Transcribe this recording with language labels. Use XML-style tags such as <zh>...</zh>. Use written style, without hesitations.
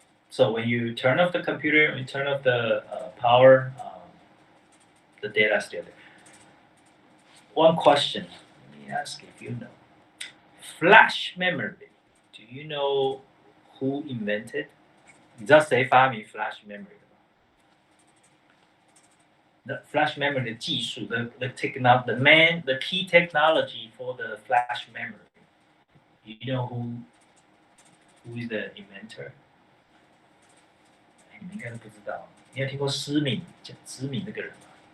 <en>So when you turn off the computer, when you turn off the power, the data is still there. One question, let me ask if you know. Flash memory, do you know who invented?</en> <zh>你知道谁发明 flash memory 的吗？</zh> <en>The flash memory</en> <zh>的技术</zh> <en>the key technology for the flash memory. You know who is the inventor?</en> <zh>你们应该都不知道，你有听过施敏那个人吗？</zh>